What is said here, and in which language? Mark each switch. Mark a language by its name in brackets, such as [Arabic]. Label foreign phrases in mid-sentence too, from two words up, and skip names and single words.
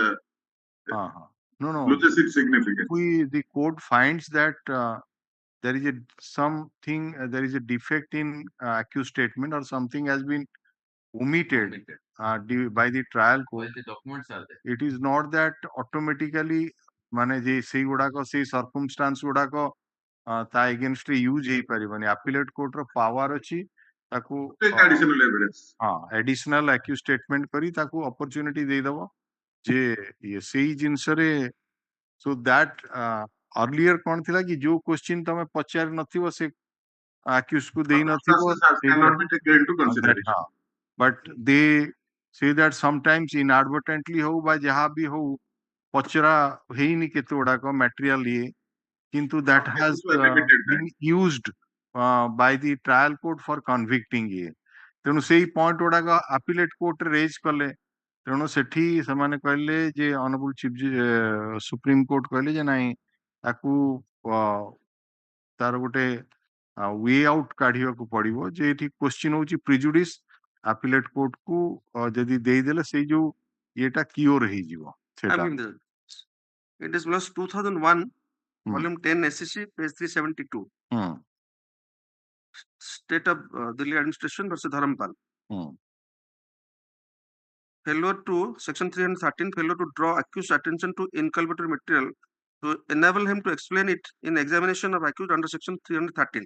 [English] no. loses its significance. The court finds that there is there is a defect in accused statement or something has been omitted by the trial court. the documents are there. It is not that automatically [Odia] ମାନେ ଯେ ସେଇ ଗୁଡାକ ସେଇ circumstance ଗୁଡାକ ତା against ରେ use ହେଇପାରିବନି. [English] appellate court [Odia] ର power ଅଛି ତାକୁ [English] additional evidence. additional accused statement [Odia] କରି ତାକୁ opportunity ଦେଇଦବ ଯେ ସେଇ ଜିନିଷରେ [English] so that [Odia] earlier କଣ ଥିଲା କି ଯୋଉ question ତମେ ପଚାରି ନଥିବ ସେ accused କୁ ଦେଇ ନଥିବ [English] cannot be taken into consideration. but they say that sometimes inadvertently [Odia] ହଉ ବା ଯାହା ବି ହଉ ପଚରା ହେଇନି କେତେ ଗୁଡାକ material ଇଏ କିନ୍ତୁ [English] that has been used by the trial court for convicting [Odia] ଇଏ ତେଣୁ ସେଇ point ଗୁଡାକ [English] appellate court raise [Odia] କଲେ ତେଣୁ ସେଠି ସେମାନେ କହିଲେ ଯେ [English] honorable chief supreme court [Odia] କହିଲେ ଯେ ନାଇଁ ତାକୁ ତାର ଗୋଟେ [English] way out [Odia] କାଢିବାକୁ ପଡିବ ଯେ ଏଠି question ହଉଛି prejudice [English] appellate court [Odia] କୁ ଯଦି ଦେଇଦେଲେ ସେଇ ଯୋଉ ଇଏଟା cure ହେଇଯିବ ସେଟା. [English] It is plus 2001 volume 10 SCC page 372. State of Delhi administration versus Dharampal. Failure to section 313, failure to draw accused attention to inculpatory material to enable him to explain it in examination of accused under section 313.